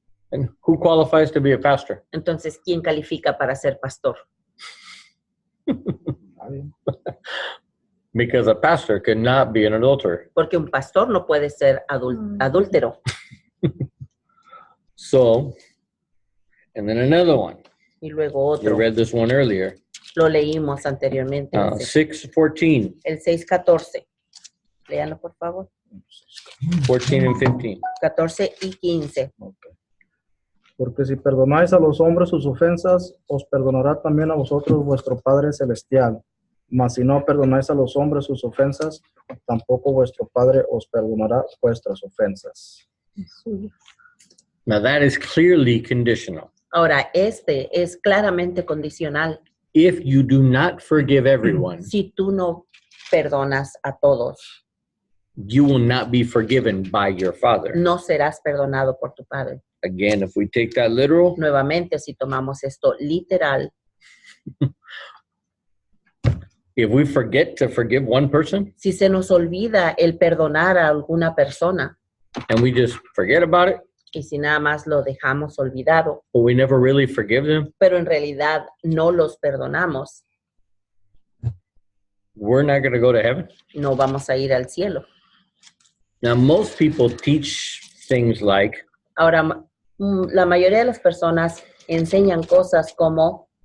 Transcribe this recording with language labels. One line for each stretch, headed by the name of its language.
English: then who qualifies to be a pastor?
Spanish: entonces, ¿quién califica para ser pastor?
English: Because a pastor cannot be an adulterer.
Spanish: Porque un pastor no puede ser adúltero.
English: So, and then another one.
Spanish: Y luego
English: We
Spanish: otro,
English: read this one earlier.
Spanish: lo leímos anteriormente.
English: 6:14,
Spanish: El 6:14. Léanlo, por favor.
English: 14 and 15.
Spanish: 14 y 15. Ok. Porque si perdonáis a los hombres sus ofensas, os perdonará también a vosotros vuestro Padre Celestial. Mas si no perdonáis a los hombres sus ofensas, tampoco vuestro Padre os perdonará vuestras ofensas.
English: Now that is clearly conditional.
Spanish: Ahora, este es claramente condicional.
English: If you do not forgive everyone,
Spanish: Si tú no perdonas a todos,
English: you will not be forgiven by your Father.
Spanish: no serás perdonado por tu Padre.
English: Again, if we take that literal,
Spanish: Nuevamente, si tomamos esto literal,
English: if we forget to forgive one person,
Spanish: si se nos olvida el perdonar a alguna persona,
English: and we just forget about it,
Spanish: y si nada más lo dejamos olvidado,
English: but we never really forgive them,
Spanish: pero en realidad no los perdonamos,
English: we're not going to go to heaven.
Spanish: no vamos a ir al cielo.
English: Now, most people teach things like,
Spanish: Ahora, la mayoría de las personas enseñan cosas como